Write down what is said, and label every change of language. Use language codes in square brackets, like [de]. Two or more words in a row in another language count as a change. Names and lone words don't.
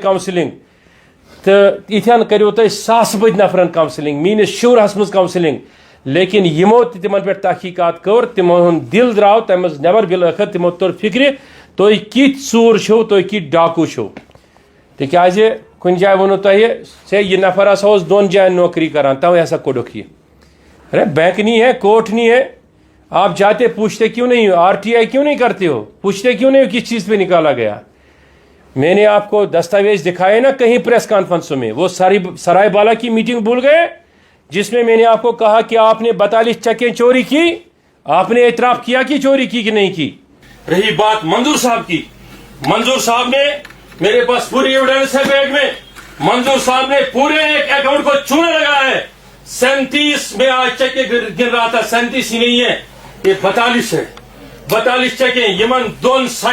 [ks] کاونسلنگ تہٕ یِتھٮ۪ن کٔرِو تۄہہِ ساسہٕ بٔدۍ نفرن کاونسلنگ میٲنِس شُرہس منٛز کاونسلنگ لیکن یِمو تہِ تِمن پٮ۪ٹھ تحقیقات کٔر تِمو ہُنٛد دِل درٛاو تمہِ منٛز نٮ۪بر بِلٲخر تِمو توٚر فِکرِ تُہۍ کِتھۍ ژوٗر چھِو تُہۍ کِتھۍ ڈاکوٗ چھِو تِکیازِ کُنہِ جایہِ ووٚنوٕ تۄہہِ ہے یہِ نفر ہسا اوس 2 جاین نوکری کران توے ہسا کوٚڑُکھ یہِ [ur] ارے بینک نہیں ہے کوٹ نہیں ہے آپ جاتے پوچھتے کیوں نہیں ہو RTI کیوں نہیں کرتے ہو پوچھتے کیوں نہیں ہو کس چیز پہ نکالا گیا میں نے آپ کو دستاویز دکھائے نا کہیں پریس کانفرنسوں میں وہ سرائے بالا کی میٹنگ بھول گئے جس میں نے آپ کو کہا کہ آپ نے 42 چکیں چوری کی آپ نے اعتراف کیا کہ چوری کی کہ نہیں کی رہی بات منظور صاحب کی منظور صاحب نے میرے پاس پوری ایویڈنس ہے بیگ میں منظور صاحب نے پورے ایک اکاؤنٹ کو چونا لگایا ہے 37 میں آج چکے گر رہا تھا 37 ہی نہیں ہے یہ 42 ہے 42 چکیں [ks] یمن دون